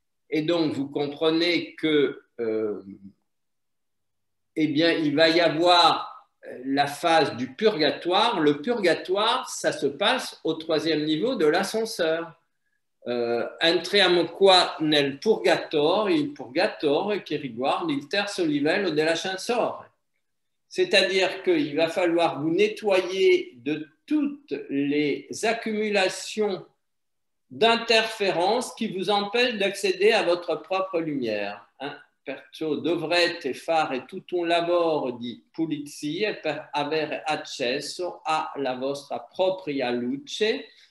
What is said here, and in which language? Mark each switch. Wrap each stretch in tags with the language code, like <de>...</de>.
<fr>Et donc, vous comprenez que, eh bien, il va y avoir la phase du purgatoire. Le purgatoire, ça se passe au 3e niveau de l'ascenseur.</fr> <it>Entriamo qua nel purgatorio, il purgatorio che riguarda il terzo livello dell'ascensore.</it> <fr>C'est-à-dire qu'il va falloir vous nettoyer de toutes les accumulations d'interférences qui vous empêchent d'accéder à votre propre lumière.</fr> <it>Perciò dovrete fare tutto un lavoro di pulizia per avere accesso alla vostra propria luce.</it>